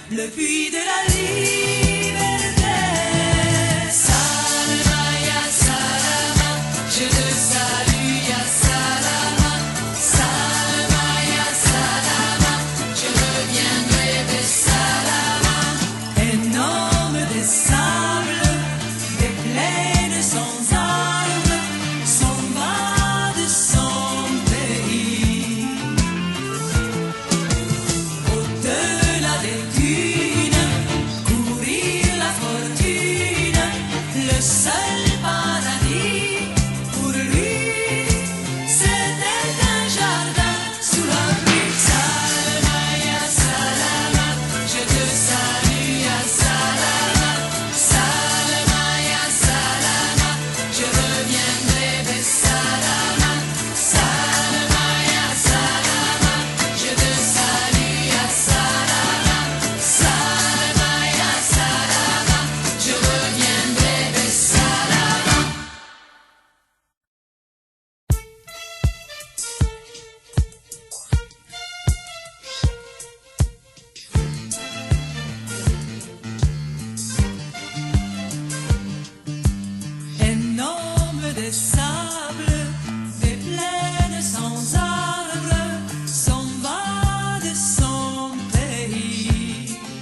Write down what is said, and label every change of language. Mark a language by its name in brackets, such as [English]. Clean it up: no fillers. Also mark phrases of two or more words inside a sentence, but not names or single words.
[French] puits de la liberté. [Arabic] Salama, ya salama, [French] je te salue, [Arabic] ya salama. Salama, ya salama, [French] je reviendrai de salama. Un homme des sables, des plaines sans armes, s'en va de son pays. Au-delà des dunes, courir la fortune, le seul paradis pour lui, c'était un jardin sous la pluie. [Arabic] Salama, ya salama, [French] je te salue, [Arabic] ya salama. Salama, ya salama, [French] je reviendrai de salama. [Arabic] Salama, ya salama, [French] je te salue, [Arabic] ya salama. Salama, ya salama, [French] je reviendrai de salama. Un homme des sables, des plaines sans arbres, s'en va de son pays.